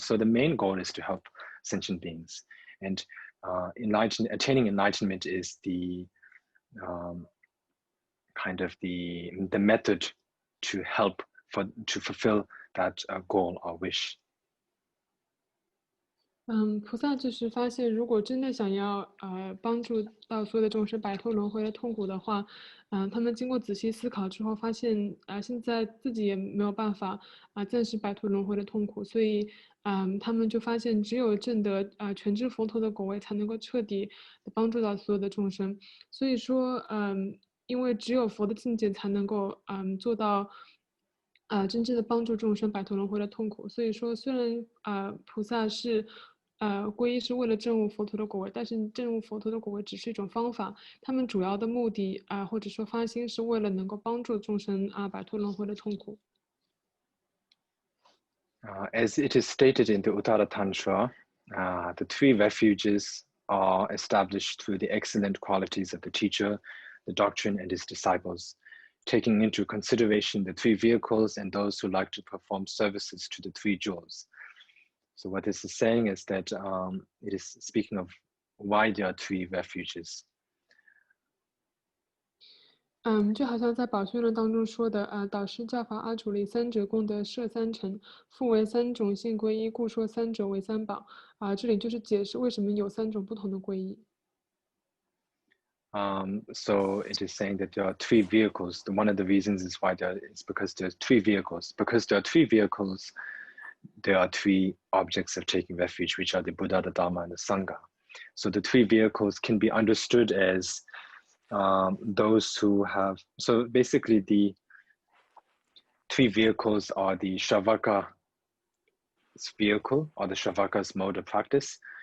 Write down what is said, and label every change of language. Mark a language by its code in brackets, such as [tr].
[en] So the main goal is to help sentient beings, and attaining enlightenment is the kind of the method to help to fulfill that goal or wish. [zh] 菩萨就是发现，如果真的想要帮助到所有的众生摆脱轮回的痛苦的话，他们经过仔细思考之后，发现现在自己也没有办法暂时摆脱轮回的痛苦，所以他们就发现，只有证得全知佛陀的果位，才能够彻底帮助到所有的众生。所以说，因为只有佛的境界才能够做到。真正的帮助众生摆脱轮回的痛苦。所以说，虽然菩萨是皈依是为了证悟佛陀的果位，但是证悟佛陀的果位只是一种方法，他们主要的目的或者说发心是为了能够帮助众生摆脱轮回的痛苦。 [en] As it is stated in the Untitled Tantra, the three refuges are established through the excellent qualities of the teacher, the doctrine, and his disciples. taking into consideration the three vehicles and those who like to perform services to the three jewels. So what this is saying is that it is speaking of why there are three refuges. [zh] 就好像在宝训论当中说的，导师教法阿处理三者功德摄三乘，复为三种性皈依，故说三者为三宝。这里就是解释为什么有三种不同的皈依。 [en] So it is saying that there are three vehicles. One of the reasons is why it's because there are three vehicles. Because there are three vehicles, there are three objects of taking refuge, which are the Buddha, the Dharma, and the Sangha. So the three vehicles can be understood as those who have, so basically the three vehicles are the Shavaka's vehicle, or the Shavaka's mode of practice.